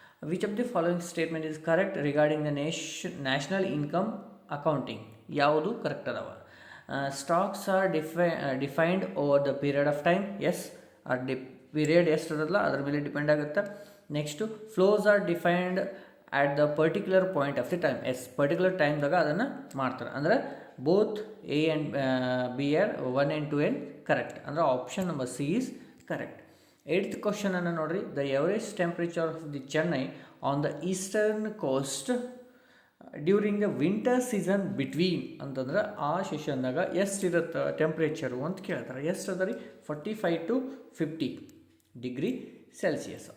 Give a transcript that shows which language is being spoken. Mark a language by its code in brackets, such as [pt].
[en] Which of the following statement is correct regarding the national income accounting? [kn] ಯಾವುದು correct ಅದಾವ? [en] Stocks are defined over the period of time. [kn] S, period ಎಷ್ಟು ಇರೋದಲ್ಲ ಅದ್ರ ಮೇಲೆ depend ಆಗುತ್ತೆ. Next. [en] Flows are defined at the particular point of the time. [kn] Particular ಟೈಮ್ದಾಗ ಅದನ್ನು ಮಾಡ್ತಾರೆ. [en] ಅಂದರೆ both A and B are 1 and 2 and correct. ಅಂದರೆ option number C is correct. 8th ಕ್ವಶನನ್ನು ನೋಡಿರಿ. The average temperature of the Chennai on the eastern coast during the winter season between [kn] ಅಂತಂದ್ರೆ ಆ ಸೆಷನ್ದಾಗ ಎಷ್ಟಿರುತ್ತೆ temperature ಅಂತ ಕೇಳ್ತಾರೆ. ಎಷ್ಟು ಅದ ರೀ? [en] 45 to 50 degree Celsius.